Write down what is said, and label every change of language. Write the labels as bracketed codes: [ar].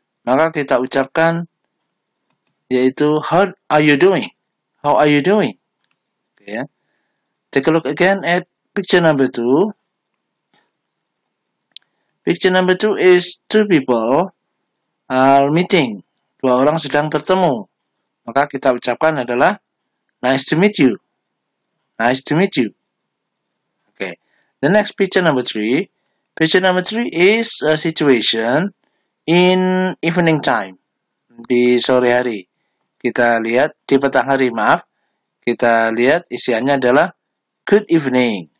[id] Maka kita ucapkan yaitu [en] how are you doing? How are you doing? Okay, yeah. Take a look again at picture number 2. Picture number 2 is two people are meeting. [id] Dua orang sedang bertemu. Maka kita ucapkan adalah [en] nice to meet you. Nice to meet you. Okay. The next picture number 3. Picture number 3 is a situation in evening time. [id] Di sore hari. Kita lihat di petang hari, maaf. Kita lihat isiannya adalah [en] good evening.